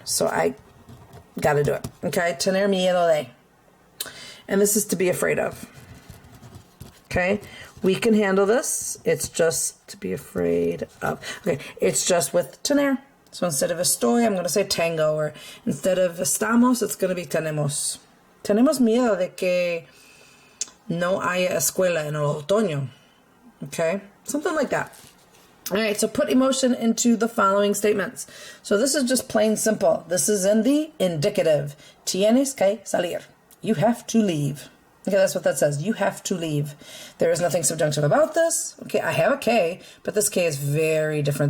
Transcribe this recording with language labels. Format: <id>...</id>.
<en>So I got to do it, okay?</en> <es>Tener miedo de.</es> <en>And this is to be afraid of, okay? We can handle this. It's just to be afraid of. Okay, it's just with tener. So instead of estoy, I'm going to say tengo, or instead of estamos, it's going to be tenemos.</en> <es>Tenemos miedo de que no haya escuela en el otoño.</es> <en>Okay, something like that. All right, so put emotion into the following statements. So this is just plain simple. This is in the indicative.</en> <es>Tienes que salir.</es> <en>You have to leave. Okay, that's what that says. You have to leave. There is nothing subjunctive about this. Okay, I have a K, but this K is very different.</en>